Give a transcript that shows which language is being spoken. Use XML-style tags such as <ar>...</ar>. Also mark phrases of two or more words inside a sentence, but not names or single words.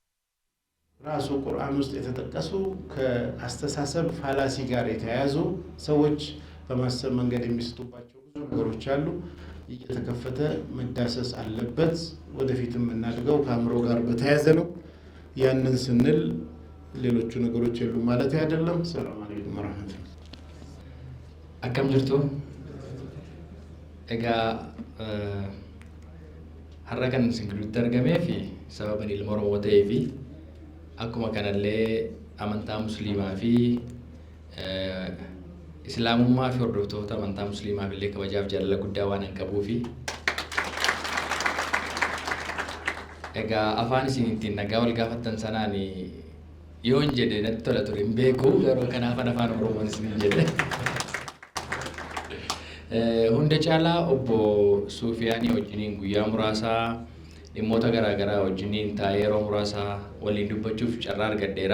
<am>ራሱ ቁርአን ውስጥ የተጠቀሱ ከአስተሳሰብ ፋላሲ ጋር የተያያዙ ሰዎች በማሰብ መንገድ የሚስቱባቸው ብዙ ነገሮች አሉ። እየተከፈተ መዳሰስ አለበት። ወደፊትም የምናድገው ከአእምሮ ጋር በተያያዘ ነው። ያንን ስንል ሌሎቹ ነገሮች የሉ ማለት አይደለም።</am> <ar>سلام عليكم ورحمة الله።</ar> <om>akkam jirtu egaa har'a kan isin gidduutti argamee fi sababa ilma Oromoo ta'ee fi akkuma kanallee amantaa musliimaa fi islaamummaa fi hordoftoota amantaa musliimaaf illee kabajaaf jaalala guddaa waan qabuuf egaa afaan isin ittiin nagaa wal gaafattan sanaan yoon jedhe natti tola ture hin beeku garuu kanaaf afaan Oromoon isin jedhe hunda caalaa obbo Suufiyaanii wajjiniin guyyaa muraasaa dhimmoota garaagaraa wajjiniin taa'ee yeroo muraasaa waliin dubbachuuf carraa argadheera.</om>